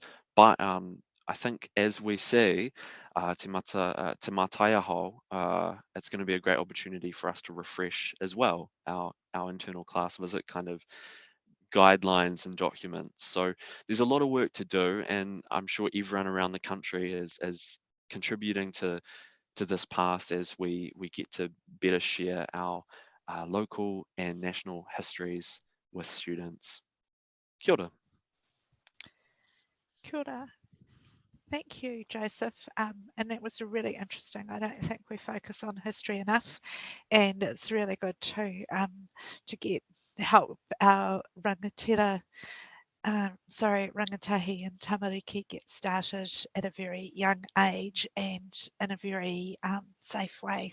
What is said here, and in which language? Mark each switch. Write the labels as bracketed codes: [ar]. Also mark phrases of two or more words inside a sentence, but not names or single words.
[en] But I think as we see Te Matapihi, it's going to be a great opportunity for us to refresh as well our internal class visit kind of guidelines and documents. So there's a lot of work to do, and I'm sure everyone around the country is contributing to this path as we get to better share our local and national histories with students. [mi] Kia ora. Kia ora. [en] Thank you, Joseph. And that was really interesting. I don't think we focus on history enough, and it's really good to help our rangatahi and tamariki get started at a very young age and in a very safe way.